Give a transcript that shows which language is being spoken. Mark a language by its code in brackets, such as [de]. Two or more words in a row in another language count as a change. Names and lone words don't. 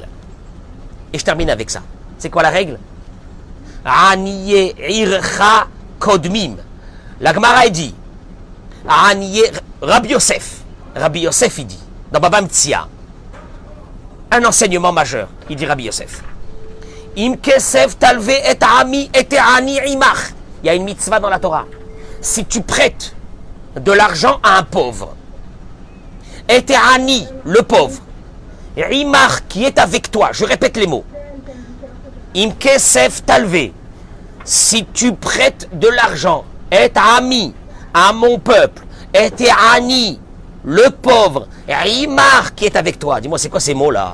[fr] Et je termine avec ça. C'est quoi la règle? [he] עניי עירך קודמים. [fr] La Gemara dit. Aniye Rabbi Yosef. Rabbi Yosef, il dit. Dans Baba Metzia. Un enseignement majeur. Il dit Rabbi Yosef. [he] אם כסף תלווה את עמי את העני עמך. [fr] Il y a une mitzvah dans la Torah. Si tu prêtes de l'argent à un pauvre, [he] את העני, [fr] le pauvre, Imar qui est avec toi, je répète les mots. [he] אם כסף תלווה, [fr] si tu prêtes de l'argent, [he] את עמי [fr] à mon peuple, [he] את העני, [fr] le pauvre, Imar qui est avec toi. Dis-moi, c'est quoi ces mots-là?